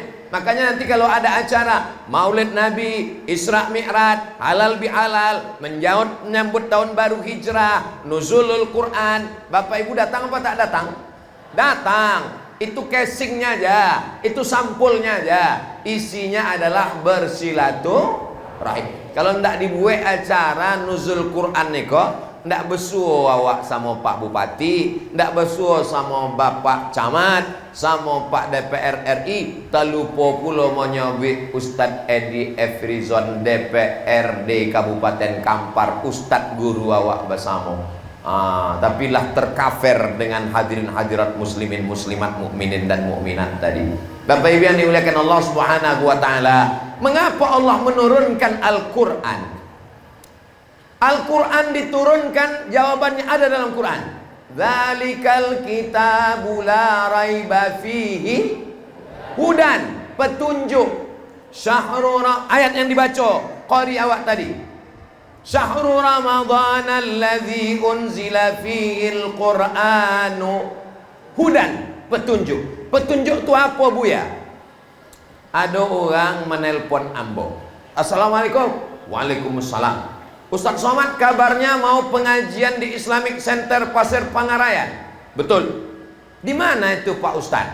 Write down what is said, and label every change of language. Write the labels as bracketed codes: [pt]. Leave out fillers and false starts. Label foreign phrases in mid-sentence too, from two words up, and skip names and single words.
[id] Makanya nanti kalau ada acara Maulid Nabi, Isra Mi'raj, halal bihalal, menyambut tahun baru Hijrah, nuzulul Quran, Bapak Ibu datang apa tak datang? Datang. Itu casingnya aja, itu sampulnya aja. Isinya adalah bersilaturahim. Kalau ndak dibuat acara nuzul Quran niko, ndak besuo awak sama Pak Bupati, ndak besuo sama Bapak Camat, sama Pak DPR RI, talupo pulo monyobi Ustadz Edi Efrizon DPRD Kabupaten Kampar, Ustadz guru awak bersama. Tapi lah tercover dengan hadirin hadirat muslimin muslimat mukminin dan mukminat tadi. Bapak Ibu yang dimuliakan Allah [ar] سبحانه وتعالى, [id] mengapa Allah menurunkan Al-Qur'an? Al-Quran diturunkan, jawabannya ada dalam Quran. [ar] ذلك الكتاب لا ريب فيه هدى, [id] petunjuk. Ayat yang dibaca qari awak tadi. [ar] شهر رمضان الذي أنزل فيه القرآن هدى, [id] petunjuk. Petunjuk itu apa Buya? Ada orang menelpon ambo. [ar] السلام عليكم. وعليكم السلام. [id] Ustaz Somad kabarnya mau pengajian di Islamic Center Pasir Pangarayan. Betul. Di mana itu Pak Ustaz?